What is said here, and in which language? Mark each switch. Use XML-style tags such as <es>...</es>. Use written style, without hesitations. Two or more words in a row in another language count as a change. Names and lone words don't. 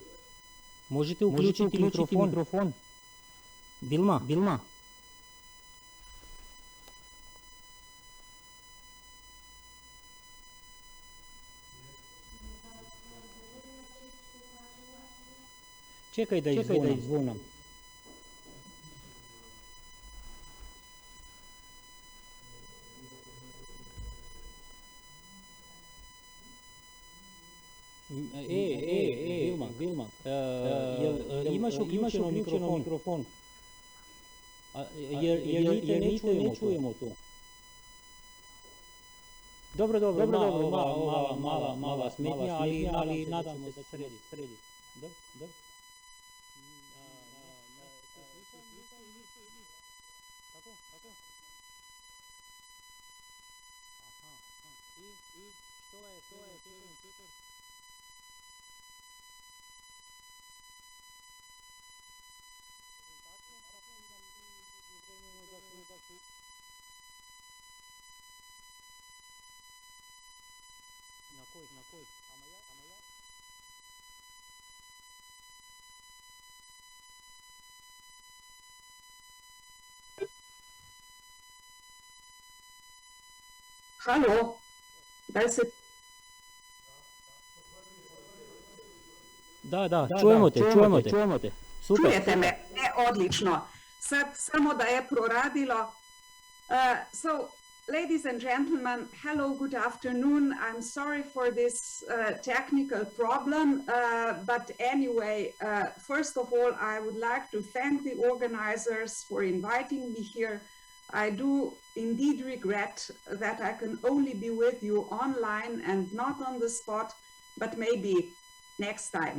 <sr>Можете включити микрофон. Вилма. Чекай да извонам. Vilma, imaš uključeno mikrofon. Jer ne čujemo to. Dobro, mala smetnja, ali nadam se da sredi. Dobro. Kako? Aha. I što je Peter?</sr> <bg>На кой? А моя?</bg> <sr>Halo, da se... Da, čujemo te. Super. Čujete me? Odlično. Sad samo da je proradilo.</sr> <en>So, ladies and gentlemen, hello, good afternoon. I'm sorry for this technical problem, but anyway, first of all, I would like to thank the organizers for inviting me here. I do indeed regret that I can only be with you online and not on the spot, but maybe next time.</en>